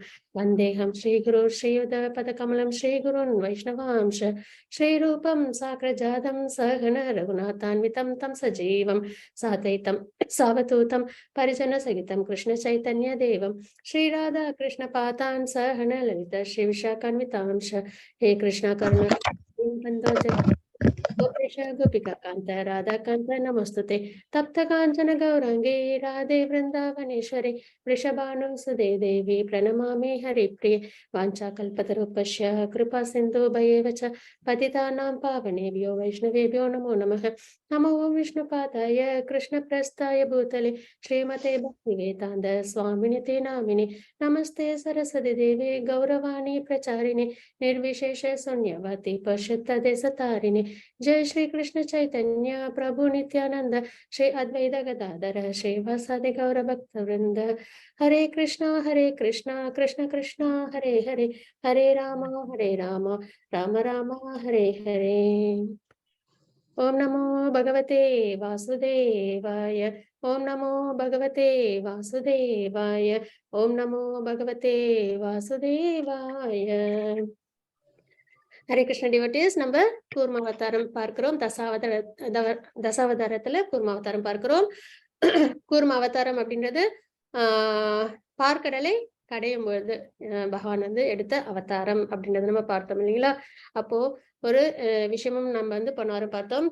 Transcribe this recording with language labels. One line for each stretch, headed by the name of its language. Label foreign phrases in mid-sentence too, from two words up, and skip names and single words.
Sanskrit: वन्देहं श्रीगुरु श्रीयुतपदकमलं श्रीगुरून् वैष्णवांश्च श्रीरूपं साग्रजातं सहगण रघुनाथान्वितं तं सजीवं साद्वैतं सावधूतं परिजन सहितं कृष्ण चैतन्य देवं श्रीराधा कृष्ण पादान् सहगण ललित श्री विशाखान्वितांश्च. हे कृष्ण करुणा गोपेश गोपिका कांत राधा कांत नमस्तुते. तप्त कांचन गौरांगे राधे वृंदावनेश्वरे वृषभानुसुदे देवी प्रणमामि हरिप्रिये. वाञ्छाकल्पतरुभ्यश्च कृपा सिन्धुभ्येव च पतितानां पावनेभ्यो वैष्णवेभ्यो नमो नमः. नमो विष्णुपादाय कृष्णप्रस्थाय भूतले श्रीमते भक्तिवेदान्त स्वामिनिते नामिने. नमस्ते सरस्वती देवे गौरवाणी प्रचारिणे निर्विशेष शून्यवती पश्यत्तदेशतारिणे. जय श्री कृष्ण चैतन्य प्रभु नित्यानंद श्री अद्वैत गदाधर श्रीवासादि गौर भक्त वृंद. हरे कृष्णा कृष्ण कृष्ण हरे हरे हरे राम राम राम हरे हरे. ओम नमो भगवते वासुदेवाय. ओम नमो भगवते वासुदेवाय. ओम नमो भगवते वासुदेवाय. हरे कृष्ण
Tamil: டிவோட்டீஸ், நம்ம கூர்ம அவதாரம் பார்க்கிறோம். தசாவதாரத்துல கூர்ம அவதாரம் பார்க்கிறோம். கூர்ம அவதாரம் அப்படின்றது பார்க்கடலை கடையும் பொழுது பகவான் வந்து எடுத்த அவதாரம் அப்படின்றது நம்ம பார்த்தோம் இல்லைங்களா. அப்போ ஒரு விஷயமும் நம்ம வந்து போன வாரம் பார்த்தோம்.